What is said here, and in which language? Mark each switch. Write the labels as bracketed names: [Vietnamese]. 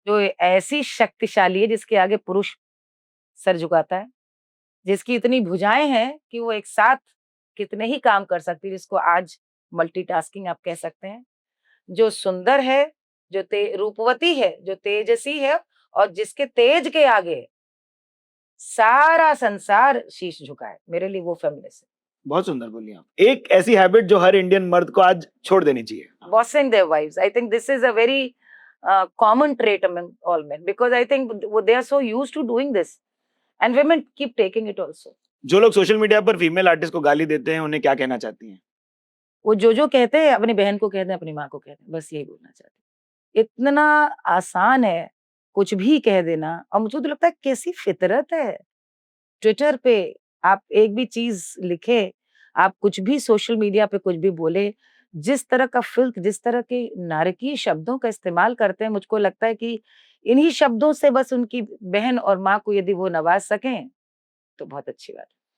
[Hindi] जो ऐसी शक्तिशाली है जिसके आगे पुरुष सर झुकाता है, जिसकी इतनी भुजाएं हैं कि वो एक साथ कितने ही काम कर सकती है, जिसको आज मल्टीटास्किंग आप कह सकते हैं, जो सुंदर है, जो रूपवती है, जो तेजसी है, और जिसके तेज के आगे सारा संसार शीश झुकाए, मेरे लिए वो फेमिनिस्ट है। बहुत सुंदर बोली आप। एक ऐसी हैबिट जो हर इंडियन मर्द को आज छोड़ देनी चाहिए। [English] Bossing their wives. I think this is a very common trait among all men, because I think they are so used to doing this, and women keep taking it also. [Hindi] जो लोग social media पर female artist को गाली देते हैं उन्हें क्या कहना चाहती हैं? वो जो कहते हैं अपनी बहन को कहते हैं, अपनी माँ को कहते हैं, बस यही बोलना चाहते हैं। इतना आसान है कुछ भी कह देना, और मुझे तो लगता है कैसी फितरत है। ट्विटर पे आप एक भी चीज लिखे, आप कुछ भी सोशल मीडिया पे कुछ भी बोले, जिस तरह का फिल्क, जिस तरह के नारकीय शब्दों का इस्तेमाल करते हैं, मुझको लगता है कि इन्हीं शब्दों से बस उनकी बहन और माँ को यदि वो नवाज सकें तो बहुत अच्छी बात है।